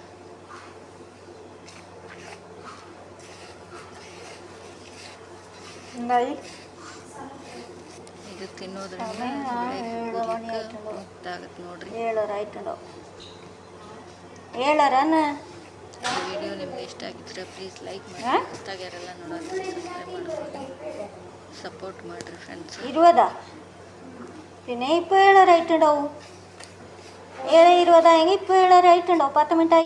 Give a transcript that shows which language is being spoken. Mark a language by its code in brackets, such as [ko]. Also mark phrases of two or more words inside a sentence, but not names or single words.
[kn] ಇದು ತಿನ್ನೋದ್ರಿಂದ ಮುಕ್ತಾಗತ್ತೆ ನೋಡ್ರಿ. ವಿಡಿಯೋ ನಿಮ್ಗೆ ಇಷ್ಟ ಆಗಿದ್ರೆ ಪ್ಲೀಸ್ ಲೈಕ್ ಮಾಡಿ. ಇಷ್ಟಾಗ್ಯಾರೆಲ್ಲ ನೋಡೋದು ಸಬ್ಸ್ಕ್ರೈಬ್ ಮಾಡ್ಕೊಳ್ಳಿ, സപ്പോർട്ട് ಮಾಡಿರಿ ಫ್ರೆಂಡ್ಸ್. [ml] 20 പിന്നെ ഇപ്പോൾ 7 റേറ്റ് ഉണ്ടാവും. 7:20 ഇപ്പോൾ 7 റേറ്റ് ഉണ്ടാവും. 10 മിനിറ്റ്